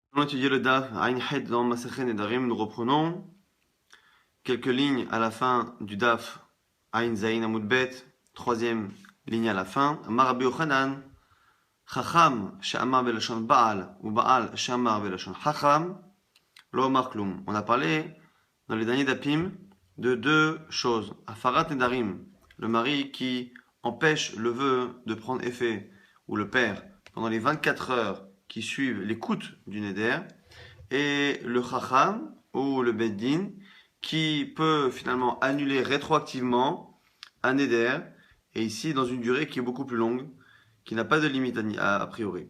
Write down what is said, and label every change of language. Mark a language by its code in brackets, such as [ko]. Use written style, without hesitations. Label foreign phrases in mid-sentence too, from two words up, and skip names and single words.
[fr] Nous allons étudier le [he] דף עין חית [fr] dans Masechet Nedarim. Nous reprenons quelques lignes à la fin du [he] דף עין זין עמוד בית, [fr] troisième ligne à la fin. [he] אמר רבי יוחנן, חכם שאמר בלשון בעל או בעל שאמר בלשון חכם, לא אמר כלום. [fr] On a parlé dans les derniers dapim de deux choses. [he] הפרת נדרים, [fr] le mari qui empêche le vœu de prendre effet, ou le père, pendant les 24 heures qui suivent l'écoute du Neder, et le Chacham ou le Beddin qui peut finalement annuler rétroactivement un Neder, et ici dans une durée qui est beaucoup plus longue, qui n'a pas de limite a priori.